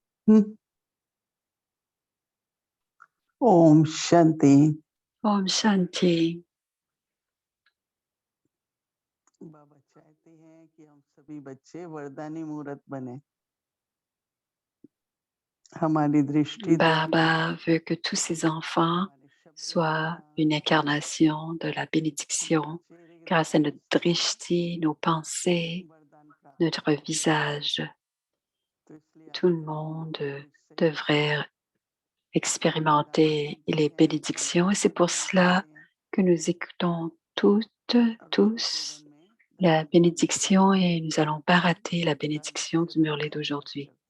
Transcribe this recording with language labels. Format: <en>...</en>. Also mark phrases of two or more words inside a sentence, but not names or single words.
<hi>हम्म। ओम शांति। ओम शांति. बाबा चाहते हैं कि हम सभी बच्चे वरदानी मूर्त बने। हमारी दृष्टि</hi> <fr>Baba veut que tous ces enfants soient une incarnation de la bénédiction grâce à notre drishti, nos pensées, notre visage. Tout le monde devrait expérimenter les bénédictions et c'est pour cela que nous écoutons tous la bénédiction et nous allons pas rater la bénédiction du Murlé d'aujourd'hui.</fr>